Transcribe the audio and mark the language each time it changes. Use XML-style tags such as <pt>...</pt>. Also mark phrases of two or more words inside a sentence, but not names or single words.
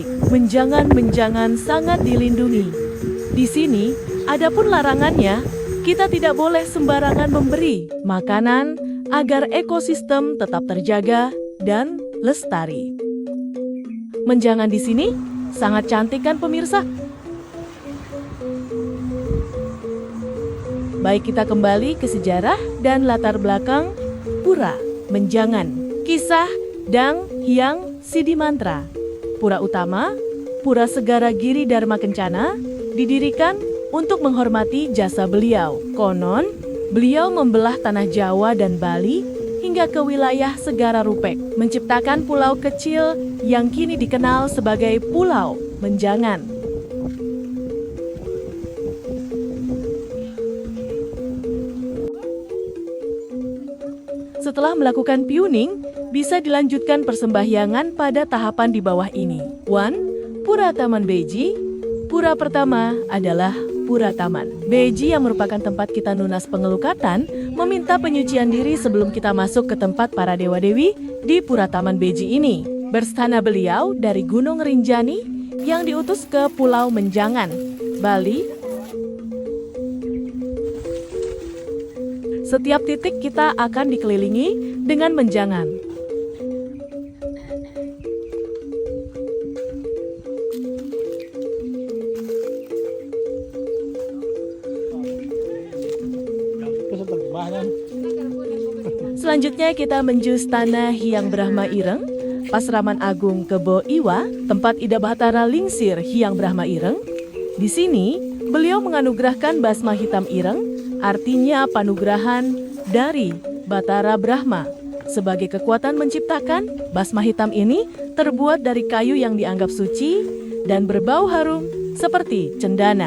<id>Menjangan sangat dilindungi. Di sini adapun larangannya, kita tidak boleh sembarangan memberi makanan agar ekosistem tetap terjaga dan lestari. Menjangan di sini sangat cantik kan pemirsa? Baik, kita kembali ke sejarah dan latar belakang Pura Menjangan. Kisah Dang Hyang Siddhimantra. Pura utama, Pura Segara Giri Dharma Kencana, didirikan untuk menghormati jasa beliau. Konon, beliau membelah tanah Jawa dan Bali hingga ke wilayah Segara Rupek, menciptakan pulau kecil yang kini dikenal sebagai Pulau Menjangan. Setelah melakukan piuning, bisa dilanjutkan persembahyangan pada tahapan di bawah ini. 1. Pura Taman Beji. Pura pertama adalah Pura Taman Beji yang merupakan tempat kita</id> <ban>nunas pengelukatan,</ban> <id>meminta penyucian diri sebelum kita masuk ke tempat para dewa-dewi di Pura Taman Beji ini. Berstana beliau dari Gunung Rinjani yang diutus ke Pulau Menjangan, Bali. Setiap titik kita akan dikelilingi dengan menjangan. Selanjutnya kita menuju Stana Hyang Brahma Ireng, Pasraman Agung Kebo Iwa, tempat Ida Bahtara Lingsir Hyang Brahma Ireng. Di sini, beliau menganugerahkan basma hitam ireng, artinya panugrahan dari Batara Brahma. Sebagai kekuatan menciptakan, basma hitam ini terbuat dari kayu yang dianggap suci dan berbau harum seperti cendana.</id>